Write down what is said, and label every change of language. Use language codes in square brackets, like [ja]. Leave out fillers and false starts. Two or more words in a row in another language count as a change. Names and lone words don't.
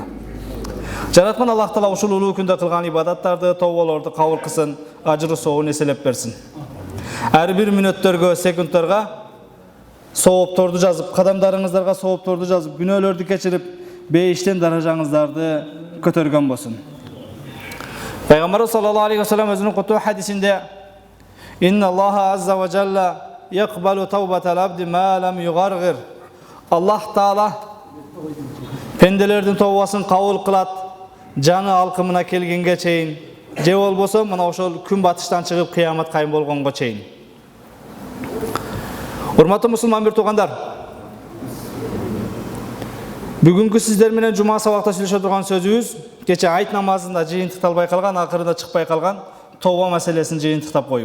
[ky] Жараткан Аллах Таала ушул улуу күндө кылган ибадаттарды, тооболорду кабыл кылсын, ажыры соогун эселеп берсин. Ар бир мүнөттөргө, секундтарга соопторду жазып, кадамдарыңыздарга соопторду жазып, күнөөлөрдү кечирип, бейиштен даражаңыздарды көтөргөн болсун. [ar] Пайгамбарыбыз صلى الله عليه وسلم [ky] өзүнүн кутуу хадисинде [ar] إن الله عز وجل يقبل توبة العبد ما لم يغرغر. [ky] Аллах Таала пенделердин тообасын кабыл кылат, жаны алкымына келгенге чейин, же болбосо мына ошол күн батыштан чыгып кыямат кайым болгонго чейин. Урматтуу мусулман бир туугандар, бүгүнкү сиздер менен жума сабакта сүйлөшө турган сөзүбүз кече айт намазында жыйынтыкталбай калган, акырында чыкпай калган тооба маселесин жыйынтыктап коюу.